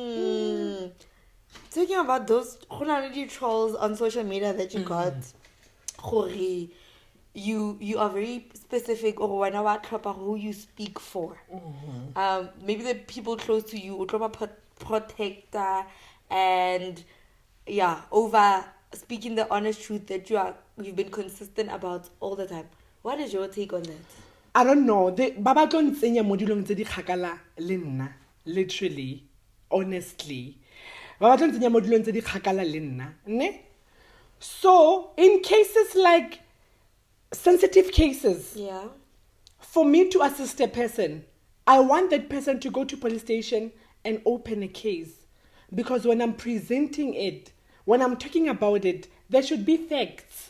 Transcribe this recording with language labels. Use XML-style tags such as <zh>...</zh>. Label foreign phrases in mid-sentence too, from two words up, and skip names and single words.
<en>Talking about those trolls on social media that you got, gore you are very specific or when who you speak for. Maybe the people close to you, protector, and over speaking the honest truth that you've been consistent about all the time. What is your take on that? I don't know.</en> <tn>Ba ba tlo ntsenya mo dilong tse di kgakala le nna,</tn> <en>literally, honestly.</en> <tn>Ba ba tlo ntsenya mo dilong tse di kgakala le nna, ne?</tn> <en>So, in cases like sensitive cases, Yeah. for me to assist a person, I want that person to go to police station and open a case. Because when I'm presenting it, when I'm talking about it, there should be facts.</en>